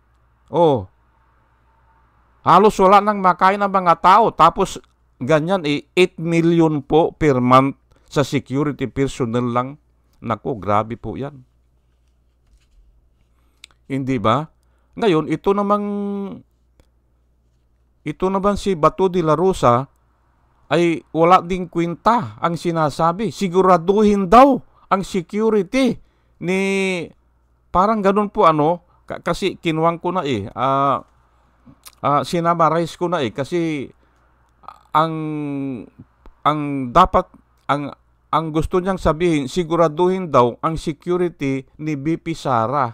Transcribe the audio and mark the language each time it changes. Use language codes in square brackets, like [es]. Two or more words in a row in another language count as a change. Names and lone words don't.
[tl] Halos wala nang makain ng mga tao. Tapos ganyan 8 million po [en] per month [tl] sa [en] security personnel [tl] lang. Naku, grabe po yan. Hindi ba? Ngayon, ito naman si Bato de la Rosa ay wala ding kwenta ang sinasabi. Siguraduhin daw ang security ni parang ganun po kasi kinuwang ko na sinamarize ko na kasi ang dapat ang gusto niyang sabihin, siguraduhin daw ang security ni BP Sara.